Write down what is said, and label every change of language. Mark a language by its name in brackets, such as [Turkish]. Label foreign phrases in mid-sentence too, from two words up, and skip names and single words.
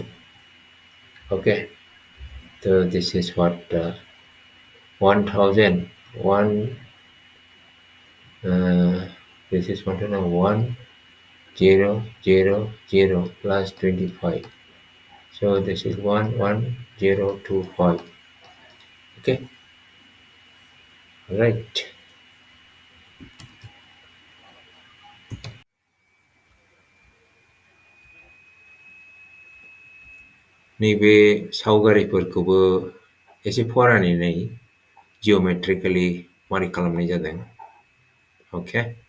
[English] Okay, so this is what 1000 this is 1 0 0 0 plus 25. So this is 1 1025. Okay, all right. [Bodo] नैबे सावगारिफोरखौबो एसे फरायनानै नाय जिअमेट्रिकेलि मारै खालामनाय जादों अके